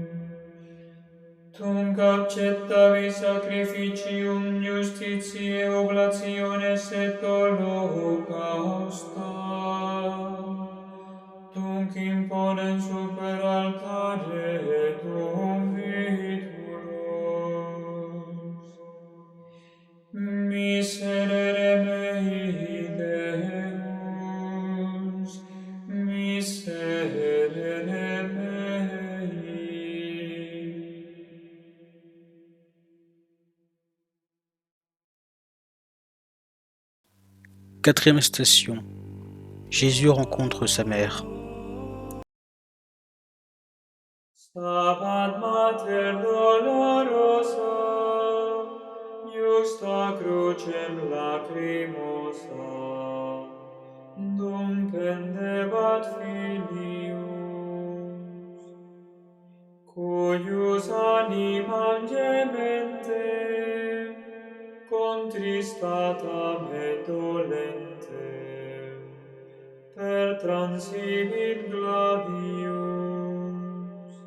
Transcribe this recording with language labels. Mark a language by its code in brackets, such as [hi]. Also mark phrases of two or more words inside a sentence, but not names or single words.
[la] Tunc accettavi sacrificium justitiae oblationes et holocausta, tunc imponem super altare tuum vitulos. Miserere mei Deus, miserere mei. [fr] Quatrième station. Jésus rencontre sa mère. [la] Stabat mater dolorosa, justa crucem lacrimosa, dum pendebat filius, cuius animam gementem, contristatam et dolentem, per transibit gladius.